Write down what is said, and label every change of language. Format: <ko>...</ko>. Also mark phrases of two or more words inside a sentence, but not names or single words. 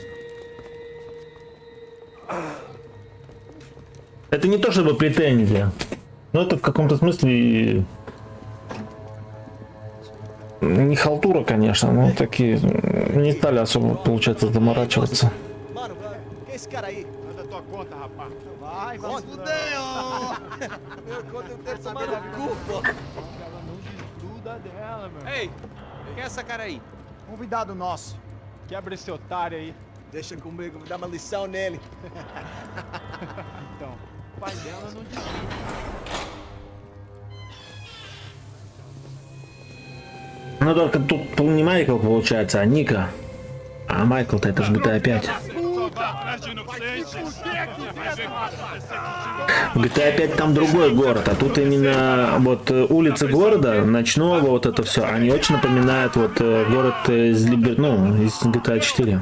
<ru>Это не то чтобы претензия, но это в каком-то смысле не халтура, конечно, но такие не стали особо, получается, заморачиваться.</ru> <pt>Ei, quem é essa cara aí? Convidado nosso. Quebra esse otário aí. Deixa comigo, vou dar uma lição nele. Então, o pai dela não desiste.</pt> <ru>Ну только тут не Майкл получается, а Ника. А Майкл-то это же GTA 5. В GTA 5 там другой город, а тут именно вот улицы города, ночного вот это все, они очень напоминают вот город из из GTA 4.</ru>